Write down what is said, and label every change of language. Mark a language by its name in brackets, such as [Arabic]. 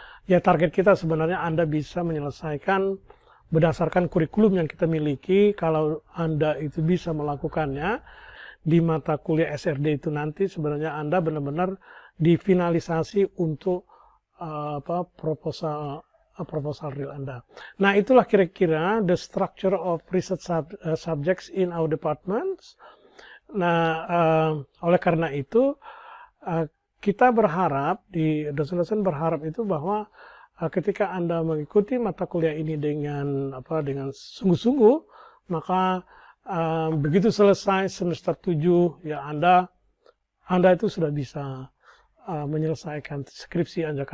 [Indonesian] Ya, target kita sebenarnya Anda bisa menyelesaikan berdasarkan kurikulum yang kita miliki. Kalau Anda itu bisa melakukannya di mata kuliah SRD itu, nanti sebenarnya Anda benar-benar difinalisasi untuk proposal real Anda. Nah, itulah kira-kira [English] the structure of research subjects in our departments. [Indonesian] Nah, oleh karena itu kita berharap, dosen-dosen berharap itu bahwa ketika Anda mengikuti mata kuliah ini dengan sungguh-sungguh, maka begitu selesai semester 7, ya, Anda itu sudah bisa menyelesaikan skripsi Anda.